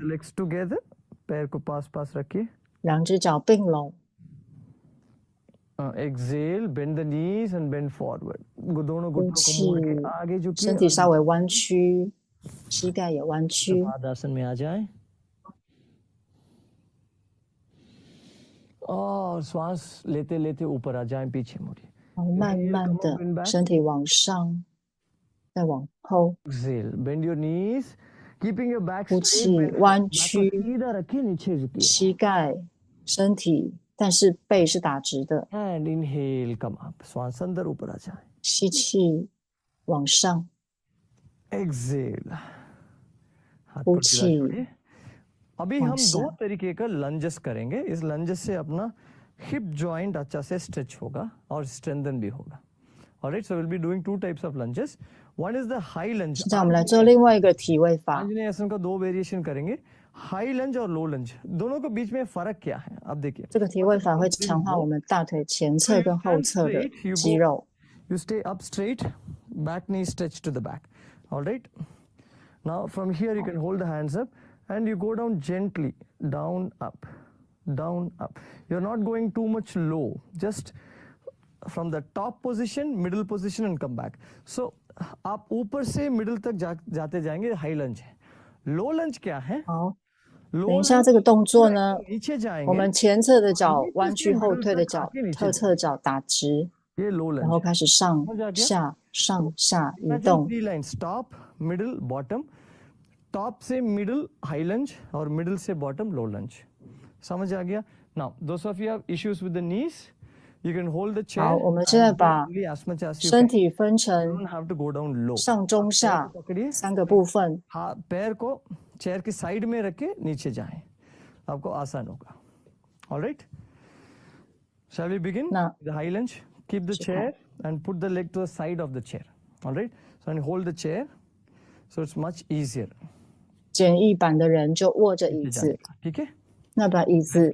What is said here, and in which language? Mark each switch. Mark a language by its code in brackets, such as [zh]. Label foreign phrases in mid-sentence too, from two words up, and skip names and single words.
[en] Legs together. [hi] पैर को पास पास रखिए. [zh] 两只脚并拢， [en] Exhale, bend the knees and bend forward. [hi] दोनों [zh] 呼 [hi] घुटनों को मोड़ के [zh] 气， [hi] आगे [zh] 身 [hi] झुकिए. [zh] 体稍微弯曲，膝盖也弯曲， [hi] आसन में आ जाए और श्वास लेते लेते ऊपर आ जाए, पीछे मुड़िए. [zh] 然后慢慢 [en] Come up and [zh] 的 [en] back. [zh] 身体往上，再往后， [en] Exhale, bend your knees, keeping your back [zh] 呼 [en] straight. [zh] 气 [en] bend your [zh] 弯 [en] back [hi] को [zh] 曲 [hi] सीधा रखिए, नीचे झुकिए. [zh] 膝盖、身体，但是背是打直的。 [en] And inhale, come up. [hi] श्वास अंदर ऊपर आ जाए. [zh] 吸气往上， [en] Exhale. [hi] हाथ को [zh] 呼 [hi] सीधा [zh] 气 [hi] छोड़िए. अभी हम वापस 2 तरीके का लंजेस करेंगे. इस लंजेस से अपना [en] hip joint [hi] अच्छा से स्ट्रेच होगा और स्ट्रेंथन भी होगा. [en] Alright, so we'll be doing 2 types of lunges. One is the high lunge. [zh] 现在我们来做另外一个体位法。 [hi] आंजनेय आसन का 2 वेरिएशन करेंगे. [en] high lunge [hi] और [en] low lunge [hi] दोनों के बीच में फर्क क्या है, आप देखिए. [zh] 这个体位法会强化我们大腿前侧跟后侧的肌肉。 [en] You stay up straight, back knee stretch to the back. All right. Now from here you can hold the hands up and you go down gently, down, up, down, up. You're not going too much low. Just from the top position, middle position and come back. [hi] So आप ऊपर से middle तक जाते जाएंगे. [en] high lunge [hi] है. [en] low lunge [hi] क्या है? [zh] 好， [hi] लो [zh] 等一下这个动作呢， [hi] नीचे [zh] 我 [hi] जाएंगे. [zh] 们前侧的脚弯曲，后退的脚侧侧脚打直， [hi] ये लो [zh] 然后 [hi] लंज. [zh] 开始上下上下移动。 [en] 3 lines, top, middle, bottom. टॉप से middle high lunge और मिडिल से bottom low lunge. [hi] समझ आ गया? [en] Now, those of you have issues with the knees, you can hold the chair. [zh] 好，我们现在把 [en] Only as much as you [zh] 身 [en] can. [zh] 体分 [en] You [zh] 成 [en] don't have to go down low. [zh] 上中下 [hi] पकड़िए. [zh] 3个部分。 [hi] हाँ, पैर को चेयर की साइड में रख के नीचे जाएं. आपको आसान होगा. [en] All right? Shall we begin? [hi] ना. [en] The high lunge. Keep the chair and put the leg to the side of the chair. All right? So and hold the chair. So it's much easier. [zh] 简易版的人就握着椅 [hi] नीचे [zh] 子 [hi] जाने，का, ठीक है? [zh] 那把椅子